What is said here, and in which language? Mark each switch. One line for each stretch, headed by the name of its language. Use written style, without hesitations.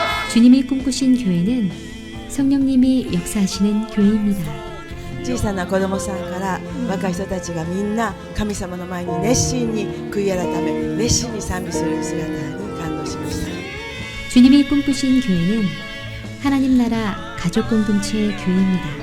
Korean: 주님이 꿈꾸신 교회는 성령님이 역사하시는 교회입니다.
Japanese: 小さな子供さんから若い人たちがみんな神様の前に熱心に悔い改め熱心に賛美する姿に感動しました。
Korean: 주님이 꿈꾸신 교회는 하나님 나라 가족 공동체의 교회입니다.